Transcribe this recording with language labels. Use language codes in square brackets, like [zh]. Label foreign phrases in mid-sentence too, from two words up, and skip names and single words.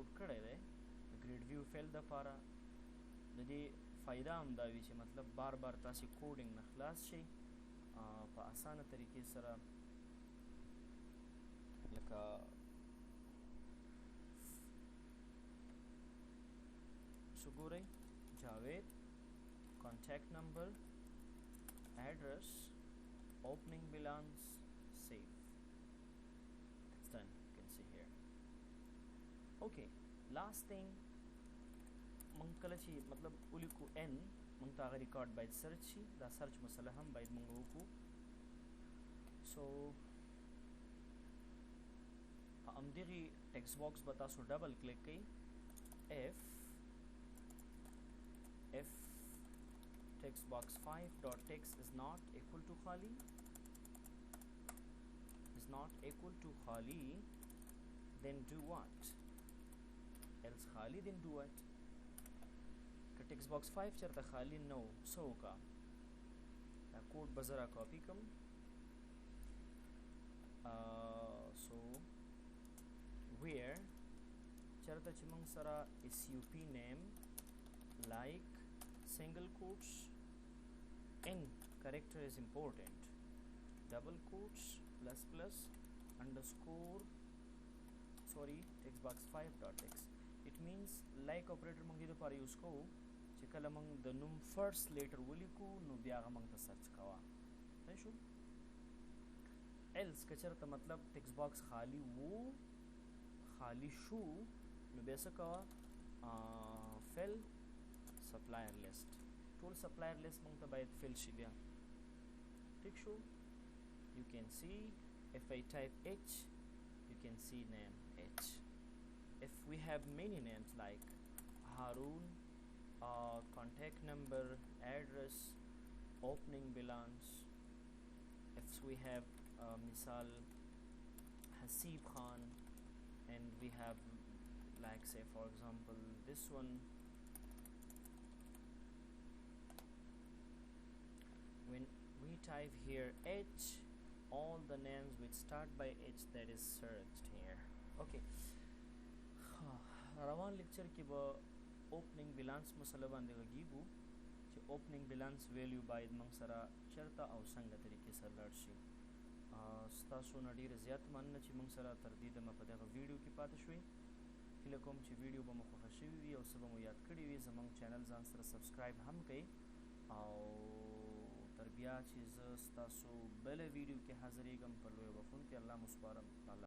[ps] کړی دی د ګریډ ویو فیل دپاره د دې فایده هم دا وي چې مطلب بار بار تاسې کوډینګ نه خلاص شئ په اسانه طریقې سره لکه سو ګورئ جاوید [en] contact number, address, opening balance, save. That's done. You can see here. Okay, last thing [ps] موږ کله چې مطلب ولیکو n موږ ته هغه ریکارډ باید سرچ شي دا سرچ مسله هم باید موږ وکړو سو په همدغې ټیکسټ باکس به تاسو ډبل کلیک کوئ [en] if text box 5.text is not equal to khali then do what else khali then do what [ps] که text box 5 چرته خالی نو سو کا دا کوډ بزرا کاپی کم [en] so where چرته چې موږ سره sup name like single quotes n character is important double quotes plus plus underscore sorry text box 5.text it means like operator موږ [ps] دې لپاره یوز کوو چې کله موږ د نوم [en] first letter [ps] ولیکو نو بیا هغه موږ ته سرچ کوه صحیح شو else که چېرته مطلب [en] text box [ps] خالی وو خالی شو نو بیا څه کوه [en] fill supplier list [ps] ټول supplier list موږ ته باید fill شي بیا ٹھیک شو [en] you can see if I type h you can see name h if we have many names like Harun contact number address opening balance if we have misal Hasib Khan and we have like say for example this one when we type here h all the names which start by h that is searched here okay [ps] روان لیکچر کې به [en] opening balance [ps] مسله باندې غږیږو چې [en] opening balance value [ps] باید موږ سره چېرته او څنګه طریقې سره لاړ شي ستاسو نه ډېره زیات مننه چې موږ سره تر دې دمه په دغه ویډیو کې پاتې شوئ هیله کوم چې ویډیو به مو خوښه شوي وي او څه به مو یاد کړي وي زموږ چینل ځان سره سبسکرایب هم کړئ او تر بیا چې زه ستاسو بله ویډیو کې حاضرېږم په لویه بخښونکي الله مو سپارم